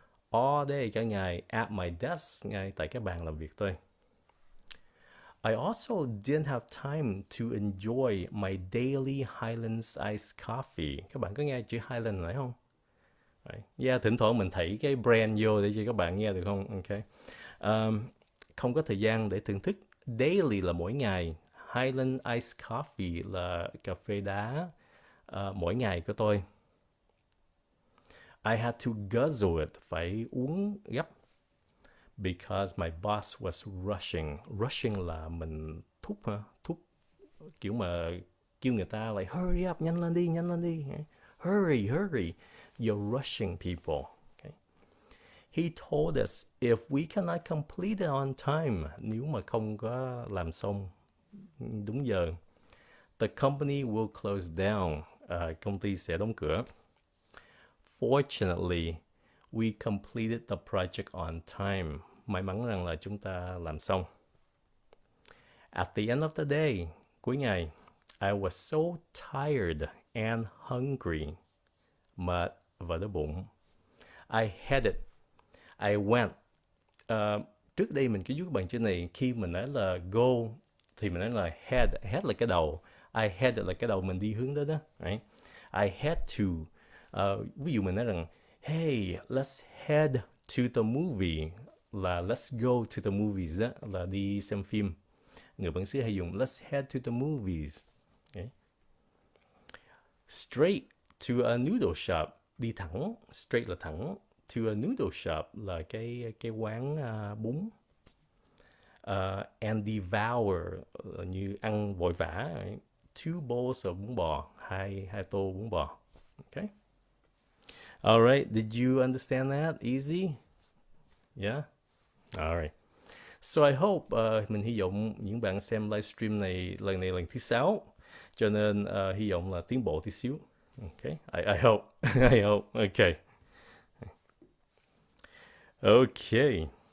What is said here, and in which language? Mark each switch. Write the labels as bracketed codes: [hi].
[en] All day [vi] cả ngày [en] at my desk, [vi] ngay tại cái bàn làm việc tôi. [en] I also didn't have time to enjoy my daily Highlands iced coffee. [vi] Các bạn có nghe chữ Highland này không? Right. Yeah, thỉnh thoảng mình thảy cái brand vô để cho các bạn nghe được không? Ok. Không có thời gian để thưởng thức. Daily là mỗi ngày. Highland iced coffee là cà phê đá mỗi ngày của tôi. [en] I had to guzzle it, [vi] phải uống gấp. [en] Because my boss was rushing. [vi] Rushing là mình thúc hả? Thúc kiểu mà kêu người ta [en] like hurry up, [vi] nhanh lên đi, nhanh lên đi. [en] Hurry, hurry. You're rushing people. Okay. He told us if we cannot complete it on time, [vi] nếu mà không có làm xong đúng giờ, [en] the company will close down. [vi] Công ty sẽ đóng cửa. [en] Fortunately, we completed the project on time. [vi] May mắn rằng là chúng ta làm xong. [en] At the end of the day, [vi] cuối ngày, [en] I was so tired and hungry. [vi] Mệt và đói bụng. [en] I headed. I went. [vi] Trước đây mình có giúp bạn chữ này, khi mình nói là go thì mình nói là head. Head là cái đầu. I headed là cái đầu mình đi hướng đó đó. Right? [en] I had to. [vi] Ví dụ mình nói rằng [en] hey, let's head to the movie, [vi] là [en] let's go to the movies [vi] đó, là đi xem phim. Người bản xứ hay dùng [en] let's head to the movies. Okay. Straight to a noodle shop, [vi] đi thẳng. Straight là thẳng. [en] To a noodle shop [vi] là cái quán bún. [en] And devour [vi] như ăn vội vã. Right? [en] 2 bowls of bún bò, [vi] hai tô bún bò. [en] Okay. All right, did you understand that? Easy? Yeah? All right. So I hope, [vi] mình hy vọng những bạn xem livestream này lần thứ 6, cho nên hy vọng là tiến bộ tí xíu. [en] Okay, I hope, I hope, okay. Okay.